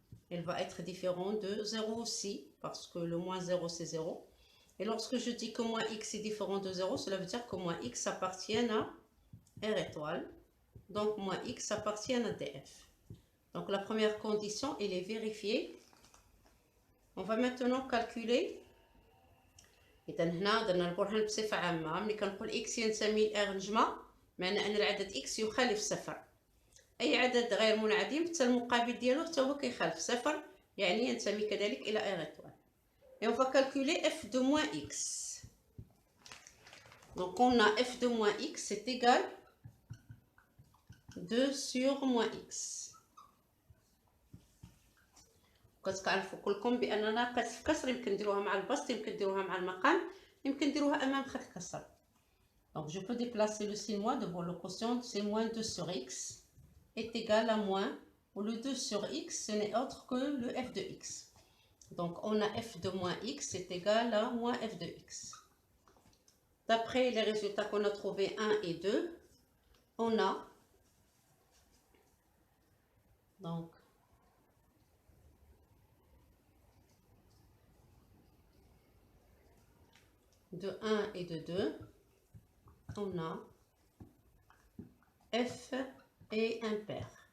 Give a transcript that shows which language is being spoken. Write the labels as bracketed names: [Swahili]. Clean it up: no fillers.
[French] Elle va être différente de 0 aussi, parce que le moins 0, c'est 0. Et lorsque je dis que moins x est différent de 0, cela veut dire que moins x appartient à R étoile. Donc, moins x appartient à df. Donc, la première condition, elle est vérifiée. On va maintenant calculer. [Arabic] إذا هنا درنا البرهان بصفة عامة. ملي كنقول x ينتمي ل R نجمة، معنى أن العدد x يخالف صفر. أي عدد غير منعدم حتى المقابل ديالو حتى هو كيخالف صفر، يعني ينتمي كذلك إلى R étoile. [French] Et on va calculer f de moins x. Donc, on a f de moins x est égal 2 sur moins x. [Arabic] كتعرفوا كلكم بان ناقص في كسر يمكن نديروها مع البسط، يمكن نديروها مع المقام، يمكن نديروها امام خط كسر. [French] Donc je peux déplacer le signe moins devant le quotient, c'est moins 2 sur x est égal à moins, ou le 2 sur x ce n'est autre que le f de x. Donc on a f de moins x est égal à moins f de x. D'après les résultats qu'on a trouvés 1 et 2, on a donc de 1 et de 2, on a f est impair.